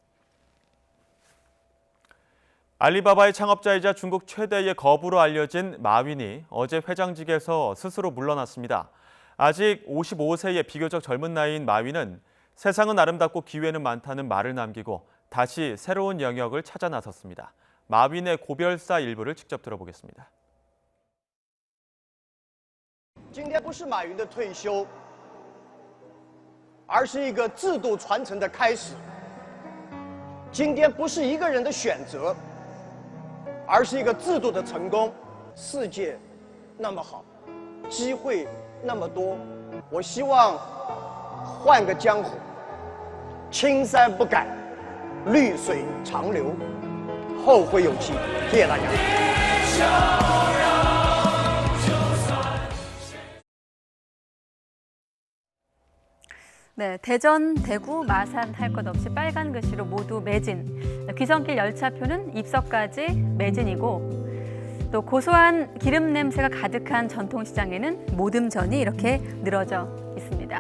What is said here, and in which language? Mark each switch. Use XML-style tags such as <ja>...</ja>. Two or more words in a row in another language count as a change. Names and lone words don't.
<ko>알리바바의 창업자이자 중국 최대의 거부로 알려진 마윈이 어제 회장직에서 스스로 물러났습니다. 아직 55세의 비교적 젊은 나이인 마윈은 세상은 아름답고 기회는 많다는 말을 남기고 다시 새로운 영역을 찾아 나섰습니다. 마윈의 고별사 일부를 직접 들어보겠습니다.</ko> <zh>今天不是马云的退休，而是一个制度传承的开始。今天不是一个人的选择，而是一个制度的成功。世界那么好，机会那么多，我希望换个江湖，青山不改，绿水长流，后会有期。谢谢大家。</zh> <ko>네, 대전, 대구, 마산 할 것 없이 빨간 글씨로 모두 매진. 귀성길 열차표는 입석까지 매진이고 또 고소한 기름 냄새가 가득한 전통시장에는 모듬전이 이렇게 늘어져 있습니다.</ko>